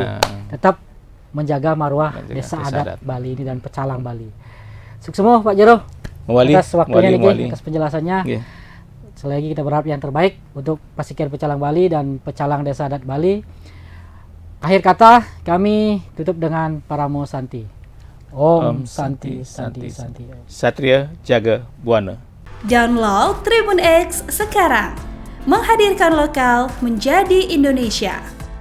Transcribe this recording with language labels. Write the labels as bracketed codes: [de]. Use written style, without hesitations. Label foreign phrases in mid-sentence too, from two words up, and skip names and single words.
[id] Tetap menjaga marwah desa adat Bali ini dan Pecalang Bali. Sukses semua Pak Jero. Atas waktunya nih, atas penjelasannya. Sekali lagi kita berharap yang terbaik untuk Pasikian Pecalang Bali dan Pecalang Desa Adat Bali. Akhir kata kami tutup dengan Paramo Santi. Om Santi Santi Santi. Satria Jaga Buana. Download Tribun X sekarang. Menghadirkan lokal menjadi Indonesia.